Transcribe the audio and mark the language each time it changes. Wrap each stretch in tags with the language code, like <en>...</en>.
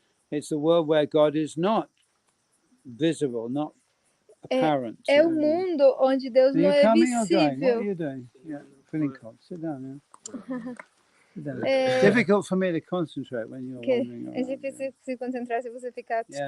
<en>it's the world where God is not visible, not apparent.</en> <pt>É o mundo onde Deus não é visível.</pt> <en>What are you doing? Yeah, feeling cold. Sit down now. It's difficult for me to concentrate when you're wandering around.</en> <pt>É difícil se concentrar se você ficar.</pt>